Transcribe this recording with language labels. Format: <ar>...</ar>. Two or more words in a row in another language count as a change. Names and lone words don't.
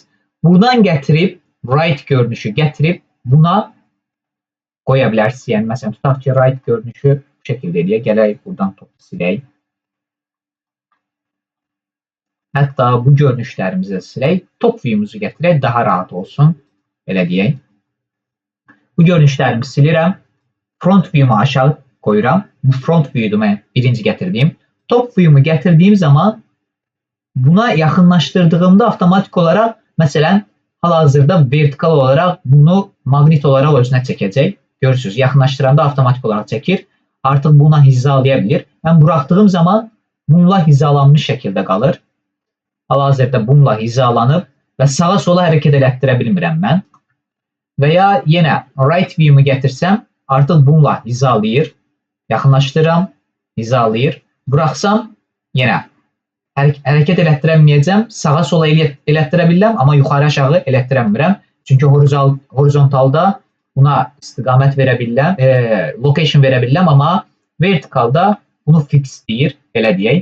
<az>Buradan gətirib, right görünüşü gətirib buna qoya bilərsiniz. Yəni, məsələn, tutaq ki, right görünüşü bu şəkildə eləyək. Gələk, buradan topu silək. Hətta bu görünüşlərimizi silək.</az> <en>Top view-</en> <az>muzu gətirək, daha rahat olsun. Belə deyək. Bu görünüşlərimi silirəm.</az> <en>Front view-</en> <az>mu aşağı qoyuram. Bu</az> <en>front view-</en> <az>dur mən birinci gətirdiyim.</az> <en>Top view-</en> <az>mu gətirdiyim zaman buna yaxınlaşdırdığımda avtomatik olaraq, məsələn, hal-hazırda vertikal olaraq bunu maqnit olaraq özünə çəkəcək. Görürsünüz, yaxınlaşdıranda avtomatik olaraq çəkir. Artıq buna hizalaya bilir. Mən buraxdığım zaman bununla hizalanmış şəkildə qalır. Hal-hazırda bununla hizalanıb və sağa sola hərəkət elətdirə bilmirəm mən. Və ya yenə</az> <en>right view-</en> <az>mu gətirsəm, artıq bununla hizalayır. Yaxınlaşdırıram, hizalayır. Buraxsam, yenə hərəkət elətdirəməyəcəm. Sağa sola elətdirə bilirəm, amma yuxarı aşağı elətdirəmirəm. Çünki horizontalda buna istiqamət verə bilirəm, location verə bilirəm, amma vertikalda bunu fix deyir, elə deyək.</az>